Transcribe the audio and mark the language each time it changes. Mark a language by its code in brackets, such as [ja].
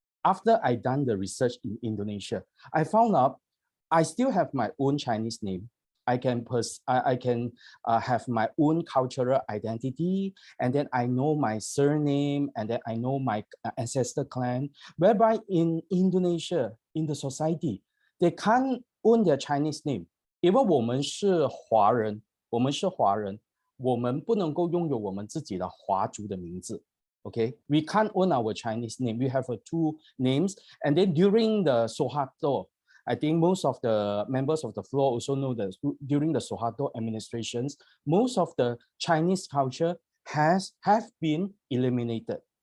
[en] After I done the research in Indonesia, I found out I still have my own Chinese name. I can have my own cultural identity, and then I know my surname, and then I know my ancestor clan. Whereby in Indonesia, in the society, they can't own their Chinese name. [zh] 因为我们是华人，我们不能够拥有我们自己的华族的名字。 [en] Okay, we can't own our Chinese name. We have two names, and then during the Soeharto, I think most of the members of the floor also know that during the Suharto administrations, most of the Chinese culture have been eliminated.